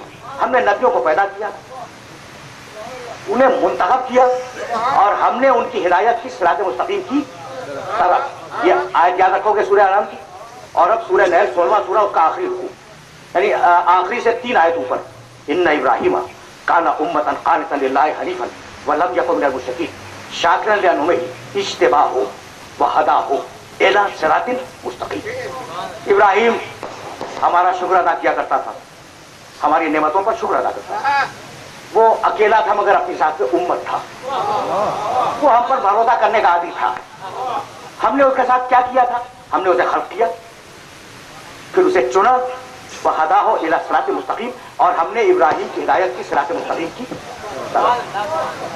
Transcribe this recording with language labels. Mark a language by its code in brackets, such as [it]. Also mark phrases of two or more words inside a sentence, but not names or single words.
[hi] हमने नबियों को पैदा किया, उन्हें मुंतखब किया, और हमने उनकी हिदायत की [ar] صراط مستقيم [hi] की तरफ। ये आयत याद रखोगे सूरह अनआम की। और अब सूरह नहल 16वां सूरा, उसका आखिरी रुकू, यानी आखिरी से 3 आयत ऊपर। [ar] إن إبراهيم كان أمة قانتا لله حنيفا ولم يك من المشركين شاكرا لأنعمه اجتباه وهداه إلى صراط مستقيم. [hi] इब्राहीम हमारा शुक्र अदा किया करता था, हमारी नेमतों पर शुक्र अदा करता था। वो अकेला था मगर अपनी साथ में उम्मत था। वो हम पर भरोसा करने का आदी था। हमने उसके साथ क्या किया था? हमने उसे खल्क किया, फिर उसे चुना, [ar] وهداه إلى صراط مستقيم, [hi] और हमने इब्राहीम की हिदायत की [ar] صراط مستقيم [hi] की तरफ।